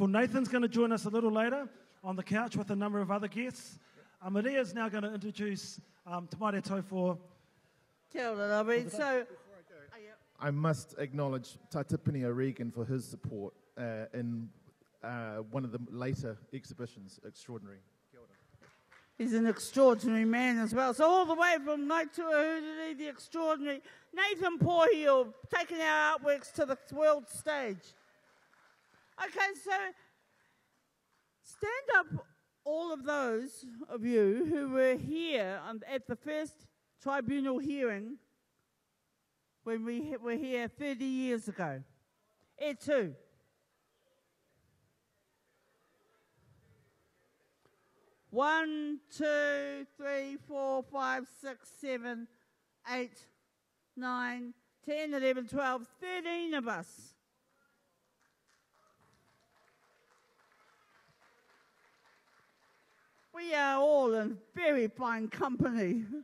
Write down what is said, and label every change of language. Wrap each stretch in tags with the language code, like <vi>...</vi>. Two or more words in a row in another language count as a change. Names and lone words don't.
<en>Nathan's going to join us a little later on the couch with a number of other guests. Maria's now going to introduce Te Maire Tau for...</en> <mi>Kia ora,</mi> <en>Robbie. So, I must acknowledge Tahupotiki Regan for his support in one of the later exhibitions, Extraordinary.</en> <mi>Kia ora.</mi> <en>he's an extraordinary man as well. So all the way from Ngāi Tūāhuriri, the extraordinary Nathan Pōwhiri, taking our artworks to the world stage. Okay, so stand up, all of those of you who were here at the first tribunal hearing when we were here 30 years ago.</en> <mi>E tū.</mi> <en>One, 2, 3, 4, 5, 6, 7, 8, 9, 10, 11, 12, 13 of us. We are all in very fine company.</en>